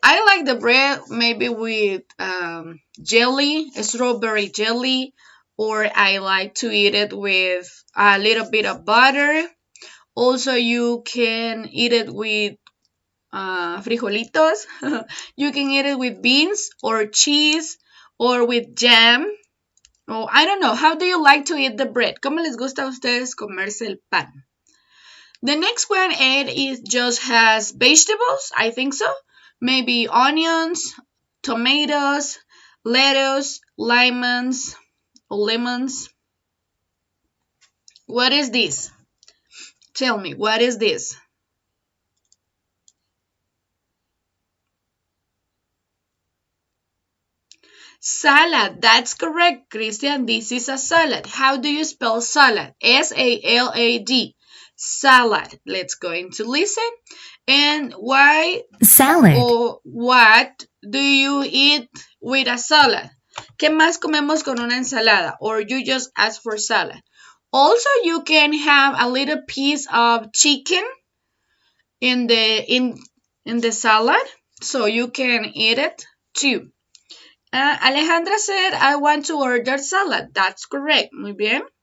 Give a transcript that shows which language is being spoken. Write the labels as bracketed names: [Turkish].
[English] I like the bread maybe with jelly, strawberry jelly, or I like to eat it with a little bit of butter. Also, you can eat it with frijolitos. You can eat it with beans or cheese or with jam. Oh, I don't know. How do you like to eat the bread? [Spanish] ¿Cómo les gusta a ustedes comerse el pan? [English] The next one, it just has vegetables, I think so. Maybe onions, tomatoes, lettuce, lemons. What is this? Tell me, what is this? Salad. That's correct, Christian. This is a salad. How do you spell salad? S-A-L-A-D. Salad. Let's go into listen. And why Salad. or what do you eat with a salad? [Spanish] ¿Qué más comemos con una ensalada? [English] Or you just ask for salad. Also, you can have a little piece of chicken in the salad, so you can eat it too. Alejandra said, I want to order salad. That's correct. [Spanish] Muy bien.